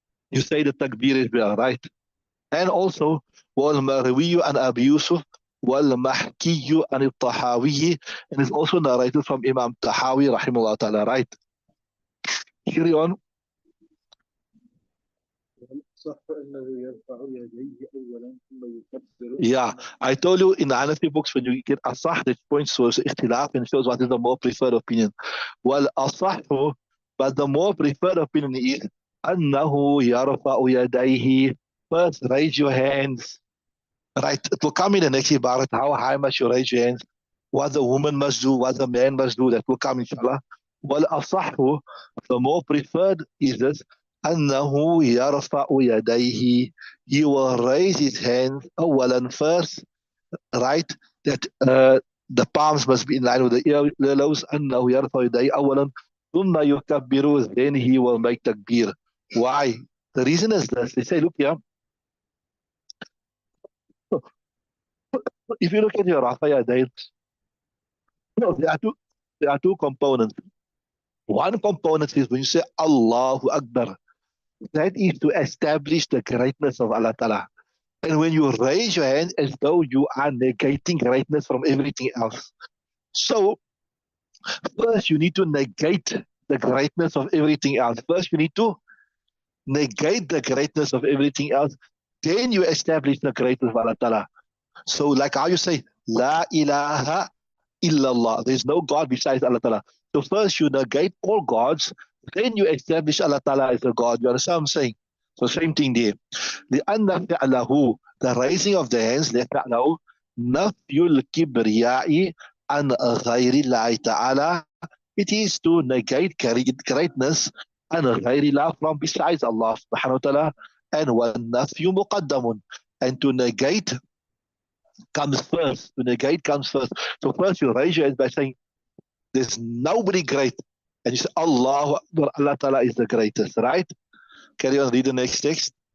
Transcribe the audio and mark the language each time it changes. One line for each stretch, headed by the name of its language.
English: You say the takbir is well, right? And also
Arabic: والمروي عن أبي يوسف والمحكي عن الطحاوي,
English: and it's also narrated from Imam Tahawi rahimahullah ta'ala, right? Carry on.
Arabic: صح أنه يرفع يديه أولا ثم يكبر.
English: Yeah, I told you in the Hanafi books, when you get asah, that points towards ikhtilaf and shows what is the more preferred opinion. Well, asah, but the more preferred opinion is
Arabic: أنه يرفع يديه.
English: First, raise your hands. Right, it will come in the next ibarat, how high must you raise your hands, what the woman must do, what the man must do, that will come inshallah. Well, asahu, the more preferred is this,
Arabic: أنه يرفع يديه.
English: He will raise his hands
Arabic: أولا,
English: first, right, that the palms must be in line with the earlobes.
Arabic: أنه يرفع يديه أولا ثم يكبر,
English: then he will make takbir. Why? The reason is this, they say, look here, if you look at your Rafa Yadayn, No, there are two components. One component is when you say Allahu Akbar, that is to establish the greatness of Allah Ta'ala. And when you raise your hand as though you are negating greatness from everything else. So first you need to negate the greatness of everything else. First you need to negate the greatness of everything else. Then you establish the greatness of Allah Ta'ala. So like how you say, La ilaha illallah. There's no God besides Allah Ta'ala. So first you negate all gods, then you establish Allah Ta'ala as a God. You understand what I'm saying? So same thing there.
Arabic: لأن فعله,
English: the raising of the hands,
Arabic: لفعله نفي الكبرياء عن غير الله تعالى.
English: It is to negate greatness
Arabic: عن غير الله
English: from besides Allah subhanahu wa ta'ala. And
Arabic: والنفي مقدم.
English: And to negate comes first. To negate comes first. So first you raise your hands by saying, there's nobody great. And you say, Allah Ta'ala is the greatest, right? Carry on, read the next text.